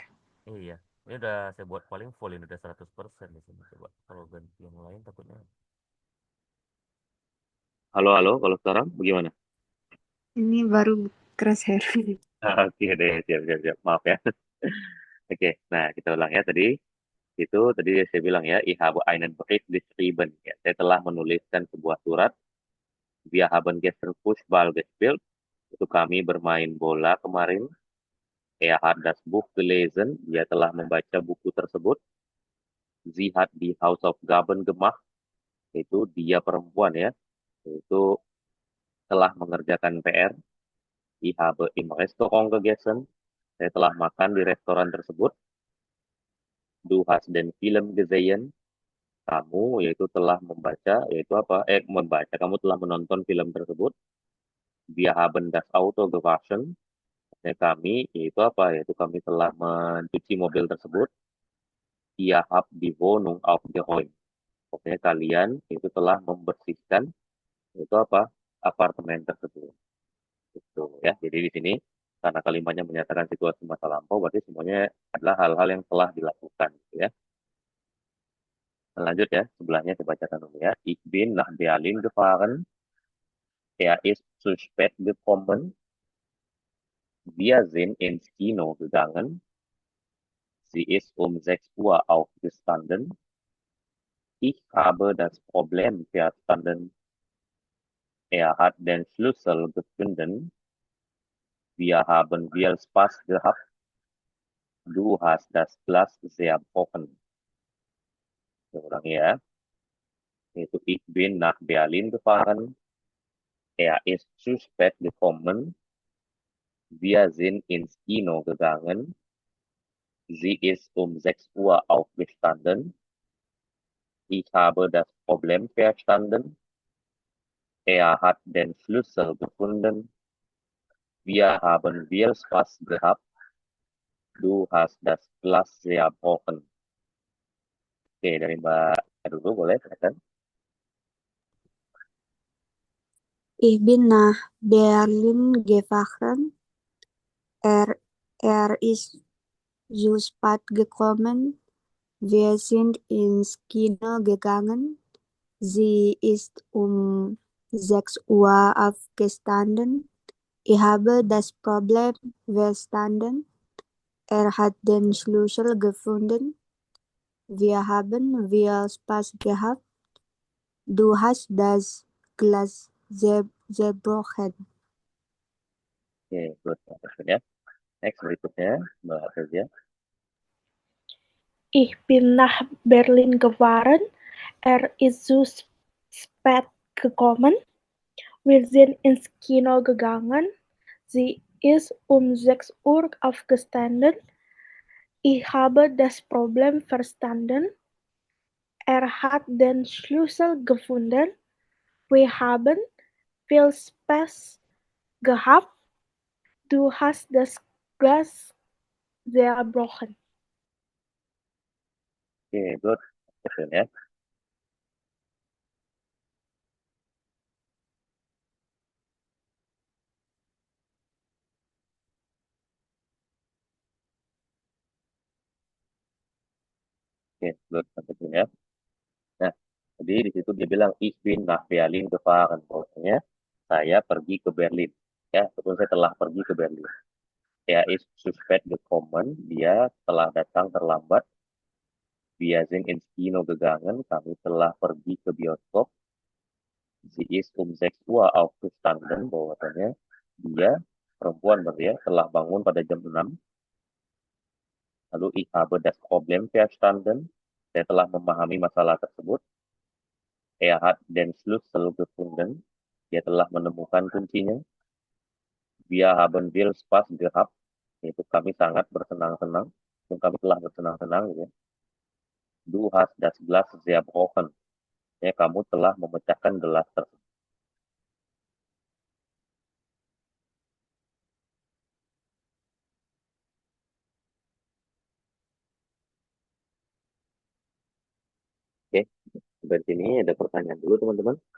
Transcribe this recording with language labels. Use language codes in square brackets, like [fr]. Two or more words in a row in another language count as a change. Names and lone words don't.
[id] Iya, ini udah saya buat paling full ini udah 100% di sini. Coba kalau ganti yang lain takutnya. Halo, halo, kalau sekarang bagaimana? Ini baru keras, Her. Oke deh, siap, siap, siap. Maaf ya. Oke, nah kita ulang ya tadi. Itu tadi saya bilang ya, [de] ich habe einen Brief geschrieben. [id] Ya, saya telah menuliskan sebuah surat. [de] Wir haben gestern Fußball gespielt. [id] Itu kami bermain bola kemarin. [de] Er hat das Buch gelesen. [id] Dia telah membaca buku tersebut. [de] Sie hat die Hausaufgaben gemacht. [id] Itu dia perempuan ya. Itu telah mengerjakan PR. [de] Ich habe im Restaurant gegessen. [id] Saya telah makan di restoran tersebut. [de] Du hast den Film gesehen. [id] Kamu yaitu telah membaca, yaitu apa? Membaca. Kamu telah menonton film tersebut. [de] Wir haben das Auto gewaschen. [id] Kami yaitu apa? Yaitu kami telah mencuci mobil tersebut. [de] Ihr habt die Wohnung aufgeräumt. [id] Pokoknya kalian itu telah membersihkan itu apa? Apartemen tersebut. Itu ya. Jadi di sini karena kalimatnya menyatakan situasi masa lampau, berarti semuanya adalah hal-hal yang telah dilakukan, gitu ya. Lanjut ya, sebelahnya saya bacakan dulu ya. [de] Ich bin nach Berlin gefahren. Ist zu spät gekommen. Wir sind ins Kino gegangen. Sie ist um 6 Uhr aufgestanden. Ich habe das Problem verstanden. Hat den Schlüssel gefunden. Wir haben viel Spaß gehabt. Du hast das Glas zerbrochen. [id] Saya ulangi ya. [de] Yaitu ich bin nach Berlin gefahren. Ist zu spät gekommen. Wir sind ins Kino gegangen. Sie ist um 6 Uhr aufgestanden. Ich habe das Problem verstanden. Hat den Schlüssel gefunden. Wir haben viel Spaß gehabt. Du hast das Glas zerbrochen. [id] Oke, dari Mbak dulu boleh silakan. [de] Ich bin nach Berlin gefahren. Er ist zu spät gekommen. Wir sind ins Kino gegangen. Sie ist um 6 Uhr aufgestanden. Ich habe das Problem verstanden. Er hat den Schlüssel gefunden. Wir haben viel Spaß gehabt. Du hast das Glas zerbrochen. [id] Oke, good. Ya. Next berikutnya Mbak Fezia. [de] Ich bin nach Berlin gefahren. Ist zu spät gekommen. Wir sind ins Kino gegangen. Sie ist um 6 Uhr aufgestanden. Ich habe das Problem verstanden. Hat den Schlüssel gefunden. Wir haben viel Spaß gehabt. Du hast das Glas zerbrochen. [id] Oke, good. Question ya. Oke, good. Question ya. Nah, jadi di situ dia bilang [de] ich bin nach Berlin gefahren. [id] Maksudnya saya pergi ke Berlin. Ya, betul saya telah pergi ke Berlin. [de] Ist zu spät gekommen. [id] Dia telah datang terlambat. [de] Wir sind ins Kino gegangen. [id] Kami telah pergi ke bioskop. [de] Sie ist um 6 Uhr aufgestanden. [id] Bahwasanya dia perempuan berarti ya telah bangun pada jam 6. [de] Lalu ich habe das Problem verstanden. [id] Saya telah memahami masalah tersebut. [de] Hat den Schlüssel gefunden. [id] Dia telah menemukan kuncinya. [de] Wir haben viel Spaß gehabt. [id] Yaitu kami sangat bersenang-senang. Dan kami telah bersenang-senang. Gitu ya. [de] Du hast das Glas zerbrochen. [id] Ya, kamu telah memecahkan gelas tersebut. Oke, dari sini ada pertanyaan dulu teman-teman.